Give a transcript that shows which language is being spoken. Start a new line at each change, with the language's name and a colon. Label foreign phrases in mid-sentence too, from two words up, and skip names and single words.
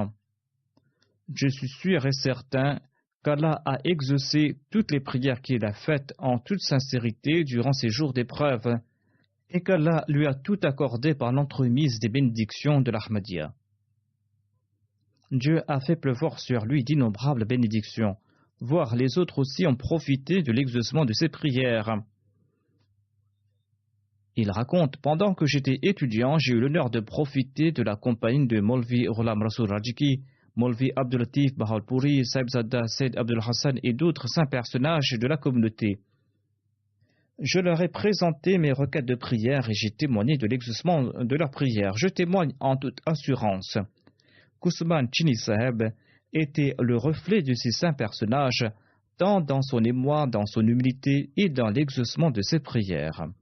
French: Je suis sûr et certain qu'Allah a exaucé toutes les prières qu'il a faites en toute sincérité durant ces jours d'épreuve, et qu'Allah lui a tout accordé par l'entremise des bénédictions de l'Ahmadiyya. Dieu a fait pleuvoir sur lui d'innombrables bénédictions, voire les autres aussi ont profité de l'exaucement de ses prières. Il raconte, pendant que j'étais étudiant, j'ai eu l'honneur de profiter de la compagnie de Maulvi Ghulam Rasoul Rajiki, Maulvi Abdul Latif Bahalpuri, Saibzada Said Abdul Hassan et d'autres saints personnages de la communauté. Je leur ai présenté mes requêtes de prière et j'ai témoigné de l'exaucement de leurs prières. Je témoigne en toute assurance qu'Ousmane Chini Saheb était le reflet de ces saints personnages, tant dans son émoi, dans son humilité et dans l'exaucement de ses prières.